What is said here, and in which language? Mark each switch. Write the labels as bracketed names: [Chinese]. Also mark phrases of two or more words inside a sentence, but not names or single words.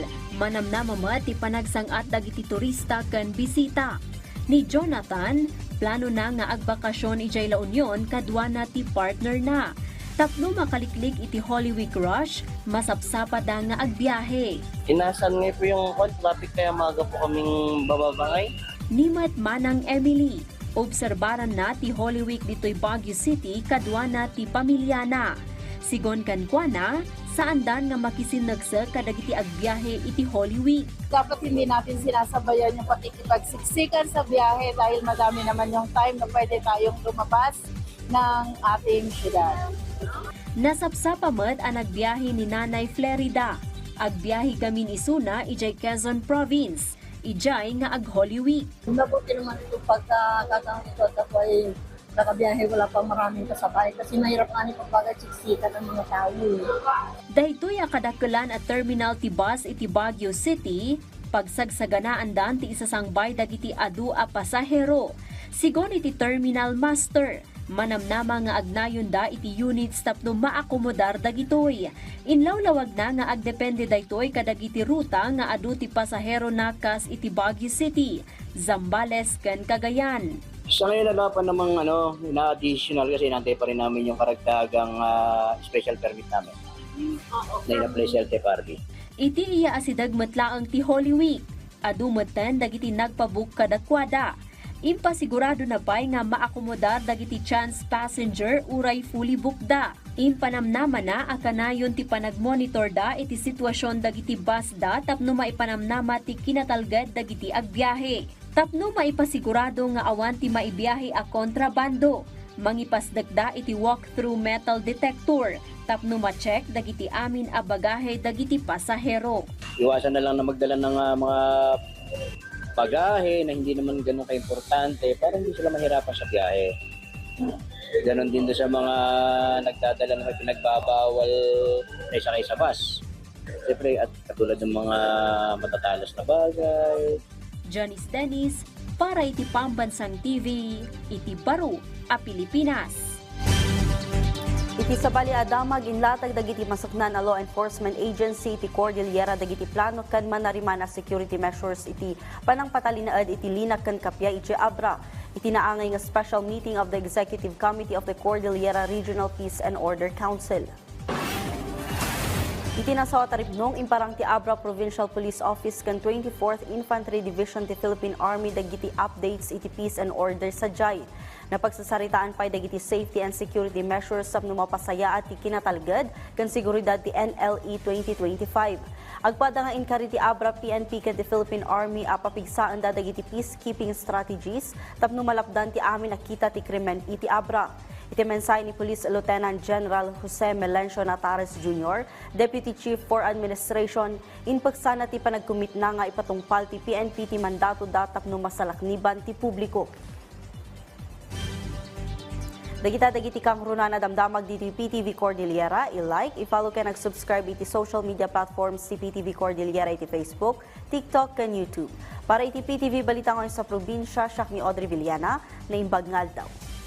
[Iloko] Manamnamama ti panagsangat dagiti turista ken bisita. Ni Jonathan, plano na nga agbakasyon ijay La Union kadwa na ti partner na. Tapno makaliklik iti Holy Week rush, masapsapa da nga agbiyahe. [Filipino] Inasan nga po yung traffic kaya maga po kaming bababangay. [Iloko] Nimat Manang Emily, obserbaran na ti Holy Week dito'y Baguio City kadwa na ti pamilya na. Sigon kankwana, saan dan nga makisinagsa kadagiti agbiyahe iti Holy Week. [Filipino] Dapat hindi natin sinasabayan yung pakikipagsiksikan sa biyahe dahil madami naman yung time na pwede tayong lumabas ng ating syudad. [Iloko] Nasapsapa med ang agbiyahe ni Nanay Flerida. Agbiyahe gamin isuna ijay Quezon Province. Ijay nga ag Holy Week. [Filipino] Mabuti naman ito pagkakataon ito at ako ay nakabiyahe, wala pang maraming kasabay kasi mahirap nga ni pagpagasiksikan ng mga tao. [Iloko] Daytoy akadakelan at terminal ti bus iti Baguio City, pagsagsaganaan dan ti isasangbay dagiti adu a pasahero. Sigon iti terminal master, manamnama nga agnayon da iti units tapno maakomodar dagitoy. Inlawlawag na nga agdepende daytoy kadagiti ruta nga adu ti pasahero nakas iti Baguio City, Zambales ken Cagayan. [Filipino] Sa ngayon nalapan namang na-additional kasi inantay pa rin namin yung karagdagang special permit namin. Na ina-apply sa LTFRB. [Iloko] Iti iya asidag matlaang ti Holy Week. Adu maten dagiti nagpabook kadakwada. Impasigurado na pay nga maakomodar dagiti [English] chance passenger [Iloko] uray [English] fully booked [Iloko] da. Impanamnama na akanayon ti panagmonitor da iti sitwasyon dagiti bus da tapno maipanamnama ti kinatalgad dagiti agbiyahe. Tapno maipasigurado nga awan ti maibiyahe a kontrabando. Mangipasdagda iti [English] walk-through metal detector. [Iloko] Tapno ma-check dagiti amin a bagahe dagiti pasahero. [Filipino] Iwasan na lang na magdala ng mga bagahe na hindi naman ganun ka-importante para hindi sila mahirapan sa biyahe. Ganon din sa mga nagdadala na may pinagbabawal na isakay sa bus. Siyempre, at katulad ng mga matatalas na bagay. [Iloko] Janice Dennis, para iti Pambansang TV, iti Baro, a Pilipinas. Iti sabali adamag inlatag dagiti masaknan a [English] law enforcement agency [Iloko] iti Cordillera dagiti plano ken manarimana [English] security measures [Iloko] iti panangpatalinaed iti linak ken kapya iti Abra. Iti naangay nga [English] special meeting of the Executive Committee of the Cordillera Regional Peace and Order Council. [Iloko] Itinasawa taripnong imparang ti Abra Provincial Police Office ken 24th Infantry Division ti Philippine Army dagiti updates iti [English] peace and order [Iloko] sa Jai. Napagsasaritaan pay dagiti [English] safety and security measures [Iloko] sapno mapasaya at ti kinatalgad ken seguridad ti NLE 2025. Agpada nga inkari ti Abra PNP ken ti Philippine Army apapigsaan da dagiti [English] peacekeeping strategies [Iloko] tapno malapdan ti amin nakita ti krimen iti Abra. Iti mensahe ni Police Lieutenant General Jose Melencio Natares Jr., [English] Deputy Chief for Administration, [Iloko] inpagsana ti panagkumit na nga ipatungpal ti PNP ti mandato datap no masalakniban ti publiko. Dagiti kang runa na damdamag diti PTV Cordillera, i-like, i-follow ka nag-subscribe iti [English] social media platforms [Iloko] ti PTV Cordillera iti Facebook, TikTok, ken YouTube. Para iti PTV balita ngayon sa probinsya, siya ni Audrey Villana, na imbag ngal daw.